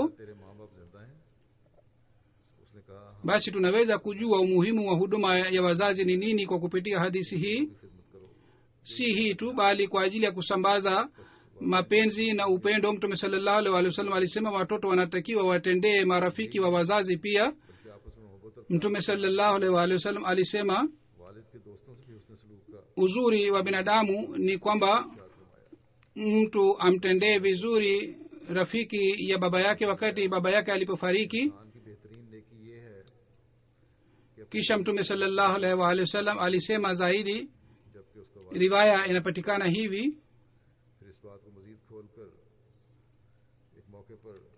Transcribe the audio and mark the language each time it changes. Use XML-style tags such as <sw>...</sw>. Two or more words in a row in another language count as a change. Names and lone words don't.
<ur>تیرے ماں باپ زندہ ہیں؟ اس نے کہا,</ur> <sw>basi tunaweza kujua umuhimu wa huduma ya wazazi ni nini kwa kupitia hadithi hii.</sw> <ur>خدمت کرو.</ur> <sw>si hii tu, bali kwa ajili ya kusambaza mapenzi na upendo, mtume</sw> <ar>صلى الله عليه وسلم</ar> <sw>alisema watoto wanatakiwa watendee marafiki wa wazazi pia.</sw> <ur>بلکہ آپس میں محبت اور</ur> <sw>mtume</sw> <ar>صلى الله عليه وسلم</ar> <sw>alisema</sw> <ur>والد کے دوستوں سے بھی اس نے سلوک کا</ur> <sw>uzuri wa binadamu ni kwamba mtu amtendee vizuri rafiki ya baba yake wakati baba yake alipofariki.</sw> <ur>انسان کی بہترین نیکی یہ ہے</ur> <sw>kisha mtume</sw> <ar>صلى الله عليه وسلم</ar> <sw>alisema zaidi,</sw> <ur>جبکہ اس کا والد</ur> <sw>riwaya inapatikana hivi,</sw> <ur>پھر اس بات کو مزید کھول کر ایک موقع پر</ur>